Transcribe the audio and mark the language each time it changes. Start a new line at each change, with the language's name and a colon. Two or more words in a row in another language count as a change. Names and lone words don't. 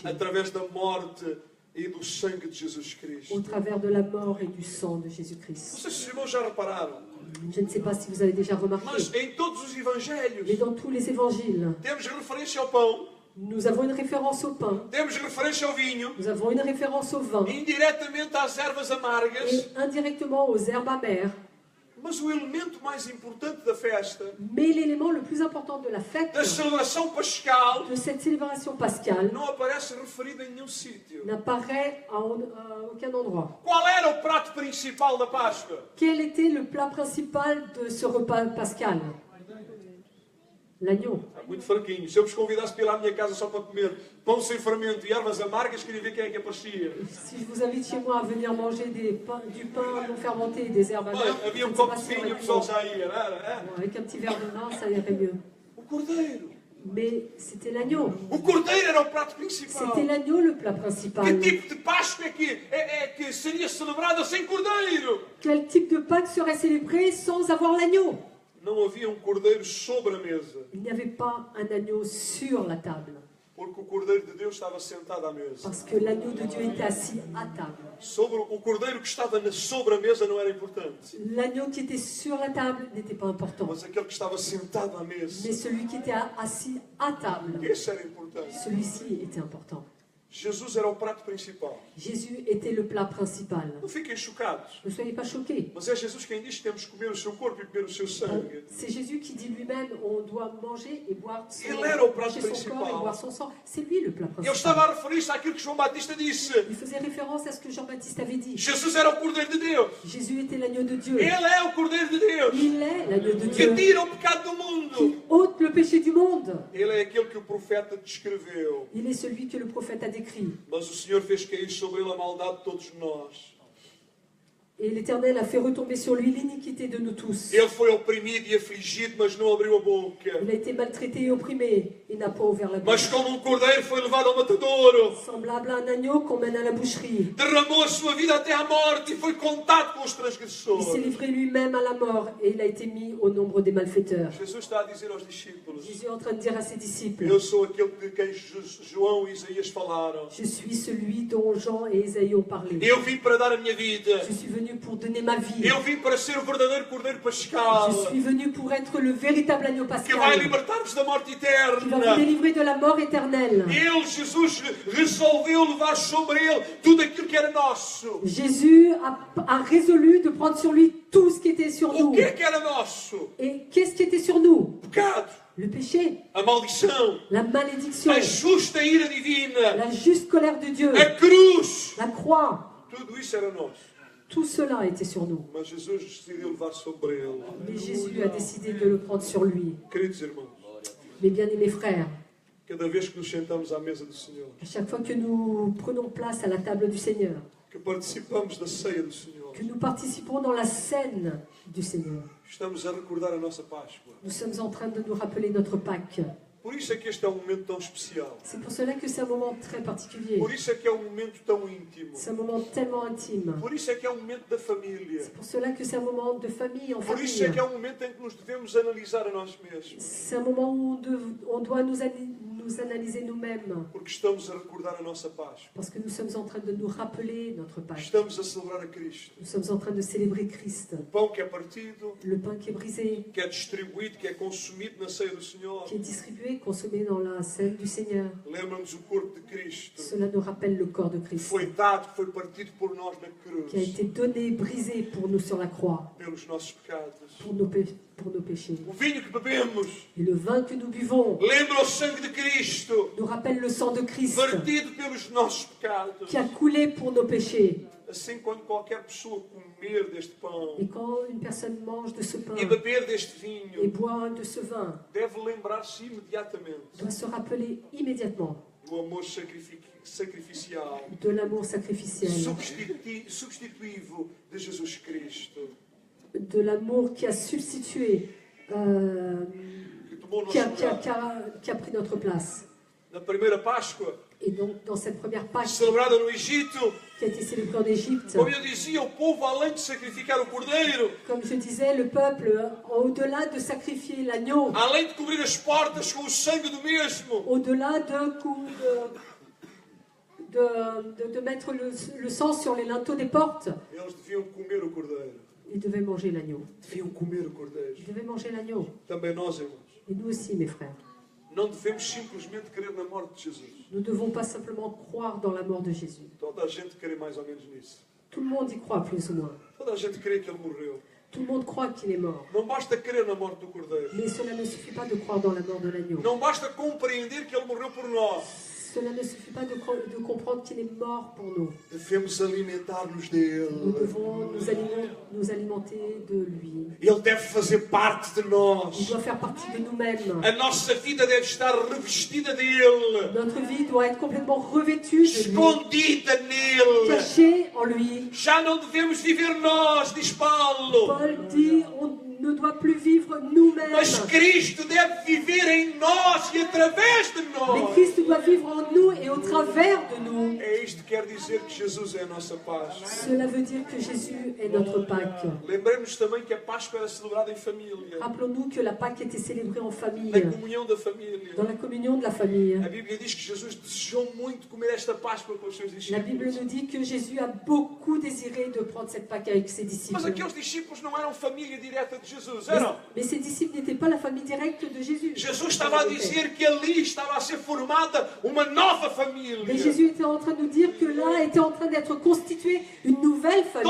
Portuguese: através da morte e do sangue de Jesus Cristo.
French: au travers de la mort et du sang de Jésus-Christ.
Portuguese: Não sei se os irmãos já repararam,
French: Je ne sais pas si vous avez déjà remarqué,
Portuguese: mas em todos os
French: mais
Portuguese: evangelhos
French: dans tous les évangiles,
Portuguese: temos referência ao pão,
French: nous avons une référence au pain,
Portuguese: temos referência ao vinho,
French: nous avons une référence au vin
Portuguese: indiretamente às ervas amargas,
French: et indirectement aux herbes amères.
Portuguese: mas o elemento mais importante da festa,
French: Mais l'élément le plus important de la fête,
Portuguese: da celebração pascal,
French: de cette célébration pascale,
Portuguese: não aparece referido em nenhum sítio.
French: n'apparaît à aucun endroit.
Portuguese: Qual era o prato principal da Páscoa?
French: Quel était le plat principal de ce repas pascal? L'agneau.
Portuguese: Está muito fraquinho. Se eu vos convidasse para ir à minha casa só para comer pão sem fermento e ervas amargas, queria ver quem é que aparecia.
French: Si je vous invite chez moi à venir manger du pain non fermenté et des herbes amères,
Portuguese: Havia
French: je ne sais
Portuguese: copo
French: pas
Portuguese: de
French: si on
Portuguese: vinho e o
French: aurait
Portuguese: pessoal
French: pu-
Portuguese: já ia, não era?
French: Avec un petit verre de vin, ça irait mieux.
Portuguese: O cordeiro.
French: Mais c'était l'agneau.
Portuguese: O cordeiro era o prato principal.
French: C'était l'agneau le plat principal.
Portuguese: Que tipo de Páscoa é que seria celebrada sem cordeiro?
French: Quel type de Pâques serait célébré sans avoir l'agneau?
Portuguese: Não havia cordeiro sobre a mesa.
French: Il n'y avait pas un agneau sur la table.
Portuguese: Porque o cordeiro de Deus estava sentado à mesa.
French: Parce que l'agneau de Dieu était assis à table.
Portuguese: Sobre o cordeiro que estava sobre a mesa não era importante.
French: L'agneau qui était sur la table n'était pas important.
Portuguese: Mas aquele que estava sentado à mesa,
French: Mais celui qui était assis à table,
Portuguese: esse era importante.
French: celui-ci était important.
Portuguese: Jesus era o prato principal.
French: Jésus était le plat principal.
Portuguese: Não fiquem chocados.
French: Ne soyez pas choqués.
Portuguese: Mas é Jesus quem diz que temos que comer o seu corpo e beber o seu sangue.
French: C'est Jésus qui dit lui-même, on doit manger et boire son,
Portuguese: Il era o prato
French: manger son
Portuguese: principal.
French: corps et boire son sang. C'est lui le plat
Portuguese: Ele
French: principal.
Portuguese: estava a referir-se àquilo que João Batista disse.
French: Il faisait référence à ce que Jean-Baptiste avait dit.
Portuguese: Jesus era o cordeiro de Deus.
French: Jésus était l'agneau de Dieu.
Portuguese: Ele é o cordeiro de Deus.
French: Il est l'agneau de
Portuguese: Que
French: Dieu
Portuguese: tira o pecado do mundo.
French: qui ôte le péché du monde.
Portuguese: Ele é aquele que o profeta descreveu.
French: Il est celui que le prophète a décrit.
Portuguese: Mas o Senhor fez cair sobre ele a maldade de todos nós.
French: Et l'Éternel a fait retomber sur lui l'iniquité de nous tous.
Portuguese: Ele foi oprimido e afligido, mas não abriu a boca.
French: Il a été maltraité et opprimé. Il n'a pas ouvert la
Portuguese: Mas
French: bouche.
Portuguese: como um cordeiro foi levado ao matadouro.
French: Semblable à un agneau qu'on mène à la boucherie.
Portuguese: Derramou a sua vida até à morte e foi contado com os
French: Il s'est
Portuguese: transgressores.
French: livré lui-même à la mort et il a été mis au nombre des malfaiteurs.
Portuguese: Jesus está a dizer aos discípulos:
French: Jésus est en train de dire à ses disciples,
Portuguese: eu sou aquele de quem João e Isaías falaram.
French: je suis celui dont Jean et Ésaïe ont parlé.
Portuguese: Eu vim para dar a minha vida.
French: Je suis venu pour donner ma vie.
Portuguese: Eu vim para ser o verdadeiro cordeiro
French: Je
Portuguese: pascal.
French: suis venu pour être le véritable agneau
Portuguese: Que vai
French: pascal
Portuguese: libertar-vos da morte
French: qui va vous
Portuguese: eterna.
French: délivrer de la mort éternelle.
Portuguese: Ele, Jesus, resolveu levar sobre ele tudo aquilo que era nosso.
French: Jésus a résolu de prendre sur lui tout ce qui était sur
Portuguese: O
French: nous.
Portuguese: que é que era nosso?
French: Et qu'est-ce qui était sur nous?
Portuguese: O pecado,
French: Le péché,
Portuguese: a maldição,
French: la malédiction,
Portuguese: a justa ira divina,
French: la juste colère de Dieu,
Portuguese: a cruz.
French: la croix.
Portuguese: Tudo isso era nosso.
French: Tout cela était sur nous.
Portuguese: Mas Jesus decidiu levar sobre ele.
French: Mais Jésus a décidé de le prendre sur lui.
Portuguese: Queridos irmãos,
French: Mes bien-aimés frères,
Portuguese: cada vez que nos sentamos à mesa do Senhor,
French: à chaque fois que nous prenons place à la table du Seigneur,
Portuguese: que participamos da ceia do Senhor,
French: que nous participons dans la scène du Seigneur,
Portuguese: estamos a recordar a nossa Páscoa.
French: nous sommes en train de nous rappeler notre Pâques.
Portuguese: Por isso é que este é um momento tão especial.
French: C'est pour cela que c'est un moment très particulier.
Portuguese: Por isso é que é um momento tão íntimo.
French: C'est un moment tellement intime.
Portuguese: Por isso é que é um momento da família.
French: C'est pour cela que c'est un moment de famille en
Portuguese: Por
French: famille.
Portuguese: isso é que é um momento em que nos devemos analisar a nós mesmos.
French: C'est un moment où on doit nous analyser nous-mêmes.
Portuguese: Porque estamos a recordar a nossa Páscoa.
French: Parce que nous sommes en train de nous rappeler notre Pâques.
Portuguese: Estamos a celebrar a Cristo.
French: Nous sommes en train de célébrer Christ.
Portuguese: O pão que é partido,
French: Le pain qui est brisé,
Portuguese: que é distribuído, que é consumido na ceia do Senhor.
French: qui est distribué, consommé dans la scène du Seigneur.
Portuguese: Lembra-nos o corpo de Cristo.
French: Cela nous rappelle le corps de
Portuguese: Que
French: Christ,
Portuguese: foi dado, que foi partido por nós na
French: qui a
Portuguese: cruz.
French: été donné, brisé pour nous sur la croix,
Portuguese: Pelos nossos pecados.
French: pour nos péchés.
Portuguese: O vinho que bebemos
French: Et le vin que nous buvons
Portuguese: lembra o sangue de Cristo.
French: nous rappelle le sang de Christ,
Portuguese: Vertido pelos nossos pecados.
French: qui a coulé pour nos péchés.
Portuguese: Assim, quando qualquer pessoa comer deste pão
French: Et quand une personne mange de ce pain
Portuguese: e beber deste
French: et
Portuguese: vinho,
French: boit de ce vin,
Portuguese: deve lembrar-se imediatamente
French: doit se rappeler immédiatement
Portuguese: do amor sacrificial,
French: de l'amour sacrificiel,
Portuguese: substitutivo de Jesus Cristo,
French: de l'amour qui a substitué,
Portuguese: que tomou
French: qui
Portuguese: nosso lugar.
French: a pris notre place.
Portuguese: Na primeira Páscoa,
French: Et donc, dans cette première Pâques
Portuguese: celebrada no Egito,
French: qui a été célébrée en Égypte,
Portuguese: como eu dizia, o povo, além de sacrificar o cordeiro,
French: comme je disais, le peuple, au-delà de sacrifier l'agneau,
Portuguese: além de cobrir as portas com o sangue do mesmo,
French: au-delà de mettre le sang sur les linteaux des portes,
Portuguese: eles deviam comer o cordeiro.
French: ils devaient manger l'agneau.
Portuguese: Deviam comer o cordeiro.
French: Ils devaient manger l'agneau.
Portuguese: Também nós, irmãos.
French: Et nous aussi, mes frères.
Portuguese: Não devemos simplesmente crer na morte de Jesus.
French: Nous ne devons pas simplement croire dans la mort de Jésus.
Portuguese: Toda a gente crê mais ou menos nisso.
French: Tout le monde y croit, plus ou moins.
Portuguese: Toda a gente crê que ele morreu.
French: Tout le monde croit qu'il est mort.
Portuguese: Não basta crer na morte do cordeiro.
French: Mais cela ne suffit pas de croire dans la mort de l'agneau.
Portuguese: Não basta compreender que ele morreu por nós.
French: Cela ne suffit pas de comprendre qu'il est mort pour nous.
Portuguese: Devemos alimentar-nos
French: Nous
Portuguese: dele.
French: devons nous alimenter de lui.
Portuguese: Ele deve fazer parte de
French: Il
Portuguese: nós.
French: doit faire partie de nous-mêmes.
Portuguese: A nossa vida deve estar revestida dele.
French: Notre vie doit être complètement revêtue de lui,
Portuguese: Escondida nele.
French: cachée en lui.
Portuguese: Já não devemos viver nós, diz Paulo.
French: Paul dit, ne doit plus vivre nous-mêmes.
Portuguese: Mas Cristo deve viver em nós e através de
French: Mais
Portuguese: nós.
French: Christ doit vivre en nous et au travers de nous.
Portuguese: É isto que quer dizer que Jesus é a nossa paz.
French: Cela veut dire que Jésus est notre Pâque.
Portuguese: Lembremos também que a Páscoa era celebrada em família,
French: Rappelons-nous que la Pâque était célébrée en famille,
Portuguese: na comunhão da família.
French: dans la communion de la famille.
Portuguese: A Bíblia diz que Jesus desejou muito comer esta Páscoa com os seus
French: La Bible
Portuguese: discípulos.
French: nous dit que Jésus a beaucoup désiré de prendre cette Pâque avec ses disciples.
Portuguese: Mas aqueles discípulos não eram família direta de Jesus, eram?
French: Mais ses disciples n'étaient pas la famille directe de Jésus.
Portuguese: Jesus estava a dizer que ali estava a ser formada uma nova família.
French: Mais Jésus était en train de nous dire que là était en train d'être constituée une nouvelle famille.